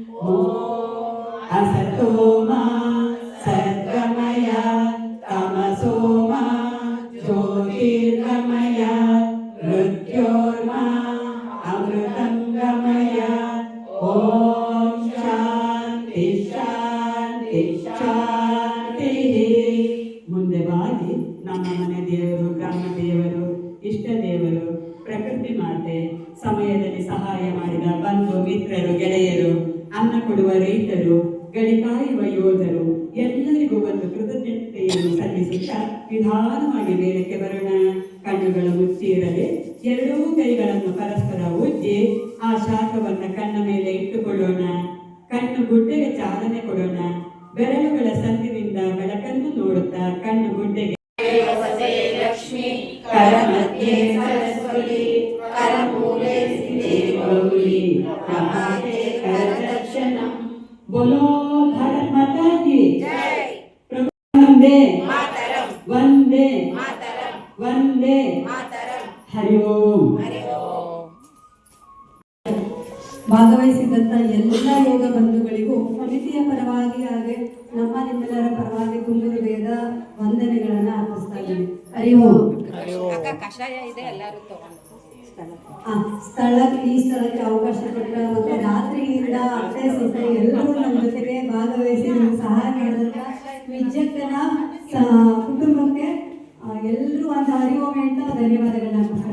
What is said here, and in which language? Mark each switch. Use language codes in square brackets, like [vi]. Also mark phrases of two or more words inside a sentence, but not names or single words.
[sa] असतो मा सद्गमय तमसो मा ज्योतिर्गमय मृत्योर्मा अमृतङ्गमय ॐ शान्ति शान्ति शान्तिः [kn] ಮುಂದೆ ಬಾಗಿ ನಮ್ಮ ಮನೆ ದೇವರು ಗ್ರಾಮ ದೇವರು ಇಷ್ಟ ದೇವರು ಪ್ರಕೃತಿ ಮಾತೆ ಸಮಯದಲ್ಲಿ ಸಹಾಯ ಮಾಡಿದ ಬಂಧು ಮಿತ್ರರು ಗೆಳೆಯರು ಅನ್ನ ಕೊಡುವ ರೈತರು ಗಡಿ ಕಾಯುವ ಯೋಧರು ಎಲ್ಲರಿಗೂ ಒಂದು ಕೃತಜ್ಞತೆಯನ್ನು ಸಲ್ಲಿಸುತ್ತಾ ನಿಧಾನವಾಗಿ ಮೇಲಕ್ಕೆ ಬರೋಣ ಕಣ್ಣುಗಳು ಮುಚ್ಚಿ ಇರಲಿ ಎರಡೂ ಕೈಗಳನ್ನು ಪರಸ್ಪರ ಉಜ್ಜಿ ಆ ಶಾಖವನ್ನು ಕಣ್ಣ ಮೇಲೆ ಇಟ್ಟುಕೊಳ್ಳೋಣ ಕಣ್ಣು ಗುಡ್ಡೆಗೆ ಚಾಲನೆ ಕೊಡೋಣ ಬೆರಳುಗಳ ಸಂದಿನಿಂದ ಬೆಳಕನ್ನು ನೋಡುತ್ತಾ ಕಣ್ಣು ಗುಡ್ಡೆಗೆ [sa] लक्ष्मी करमध्ये सरस्वती करमूले सिद्धे गौरी प्रभाते करदर्शनम [hi] बोलो भारत माता की जय वंदे मातरम वंदे मातरम वंदे मातरम हरि ओम हरि ओम [kn] ಭಾಗವಹಿಸಿದಂಥ ಎಲ್ಲ ಯೋಗ ಬಂಧುಗಳಿಗೂ ಸಮಿತಿಯ ಪರವಾಗಿ ಹಾಗೆ ನಮ್ಮ ನಿಮ್ಮೆಲ್ಲರ ಪರವಾಗಿ ತುಂಬ ಹೃದಯದ ವಂದನೆಗಳನ್ನು ಅರ್ಪಿಸ್ತಾ ಇದ್ದೀವಿ. ಹರಿ ಓಂ. ಕಷಾಯ ಇದೆ ಎಲ್ಲರೂ ತಗೊಂಡು ಈ ಸ್ಥಳಕ್ಕೆ ಅವಕಾಶ ಕೊಟ್ಟ ಮತ್ತೆ ರಾತ್ರಿಯಿಂದ ಅತ್ತೆ ಸೊಸೆ ಎಲ್ಲರೂ ನಮ್ಮ ಜೊತೆಗೆ ಭಾಗವಹಿಸಿ ನಮ್ಗೆ ಸಹಾಯ ಮಾಡಿದಂಥ ವಿಜ್ಜಕ್ಕನ ಕುಟುಂಬಕ್ಕೆ ಎಲ್ಲರೂ ಒಂದು ಹರಿ ಓಂ ಅಂತ ಧನ್ಯವಾದಗಳನ್ನ ಅರ್ಪಿಸ್ತಾರೆ.